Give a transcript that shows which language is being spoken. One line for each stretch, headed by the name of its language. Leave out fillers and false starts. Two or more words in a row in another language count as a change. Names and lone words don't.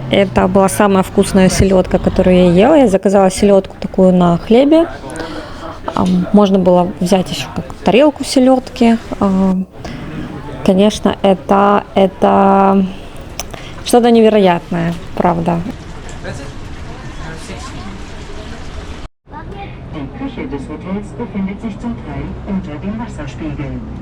Russian: Это была самая вкусная селедка, которую я ела. Я заказала селедку такую на хлебе. Можно было взять еще как тарелку селедки. Конечно, это что-то невероятное, правда.
German: Die Küche des Hotels befindet sich zum Teil unter dem Wasserspiegel.